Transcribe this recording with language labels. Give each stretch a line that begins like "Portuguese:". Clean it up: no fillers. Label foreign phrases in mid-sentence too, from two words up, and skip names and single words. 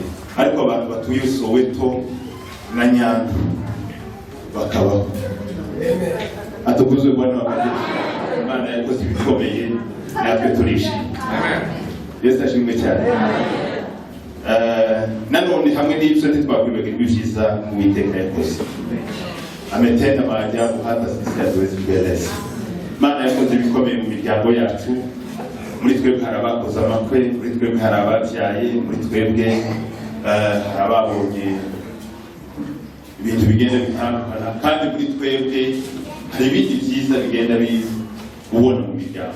Kinyarwanda: Ariko abantu batuye Soweto na Nyanza bakabaho. Atukuzwe Bwana w'abageni. Imana yakoze ibikomeye, natwe turishimye. Yesu ashimwe cyane. Nanone hamwe n'ibyo ntitwakwibagirwa ibyiza mu Uwiteka yakoze.
Swahili: Ametenda maajabu hata sisi hatuwezi kueleza.
Kinyarwanda: Imana yakoze ibikomeye mu miryango yacu. Muri twebwe hari abakoze amakwe, muri twebwe hari ababyaye, muri twebwe hari ababonye ibintu bigenda bitandukana, kandi muri twebwe hari ibindi byiza bigenda ubona mu miryango.